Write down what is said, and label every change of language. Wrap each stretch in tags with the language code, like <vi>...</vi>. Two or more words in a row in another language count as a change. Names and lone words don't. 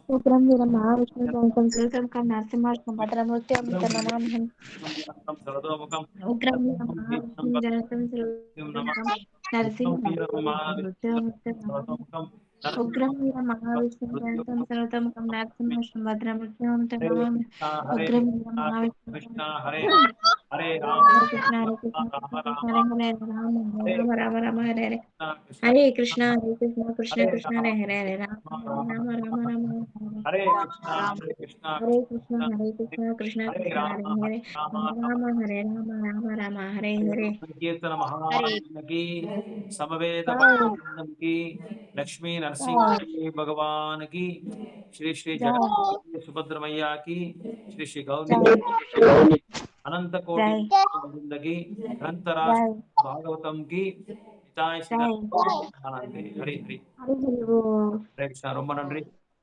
<sa>उग्रं वीरं महाविष्णुं जलन्तं सर्वतोमुखं नरसिंहं विष्णुं भद्रमृत्युं नमाम्यहम्। उग्रं वीरं महाविष्णुं जलन्तं सर्वतोमुखं नरसिंहं विष्णुं भद्रमृत्युं नमाम्यहम्। उग्रं वीरं महाविष्णुं जलन्तं सर्वतोमुखं नरसिंहं विष्णुं भद्रमृत्युं नमाम्यहम्। उग्रं वीरं महाविष्णुं कृष्ण हरे हरे हरे कृष्ण हरे कृष्ण कृष्ण हरे हरे राम राम राम हरे हरे हरे कृष्ण कृष्ण कृष्ण हरे हरे राम राम राम हरे हरे कृष्ण हरे कृष्ण कृष्ण हरे कृष्ण राम हरे हरे राम हरे राम हरे हरे संकीर्तन हरे</sa> <hi>महाराज की समवेत जय भक्तवृंदम की लक्ष्मी नरसिंह भगवान की श्री श्री जगन्नाथ सुभद्र मैया की श्री श्री गौरी जय अनंत कोटि जय वृंद की ग्रंथराज जय भागवतम की पिताय श्री जय हरे हरे हरे बोल</hi> <sa>हरे कृष्ण</sa> <ta>ரொம்ப நன்றி.</ta>